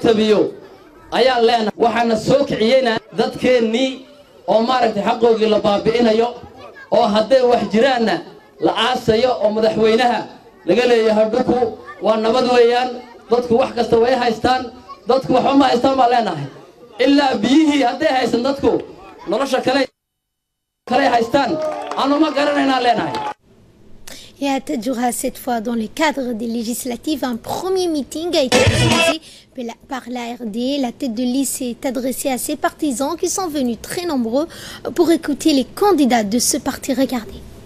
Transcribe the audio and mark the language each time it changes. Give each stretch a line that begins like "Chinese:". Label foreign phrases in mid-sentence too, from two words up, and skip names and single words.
Somali: tabiyo ayaan leenahay waxaana soo kiciyeyna dadkeennii oo maaragtay xaqoogii la baabi'inayo oo hadday wax jiraanna la aasayo oo madaxweynaha laga leeyahay dhuku waa nabad weeyaan dadku wax kasta way haystaan dadku waxba ma haystaan baa leenahay ilaa biyihii hadday haysan dadku nolosha kale haystaan aanu ma garanaynaa leenahay.
French: Et à Tadjoura, cette fois, dans le cadre des législatives, un premier meeting a été organisé par l'ARD. La tête de liste s'est adressée à ses partisans qui sont venus très nombreux pour écouter les candidats de ce parti. Regardez.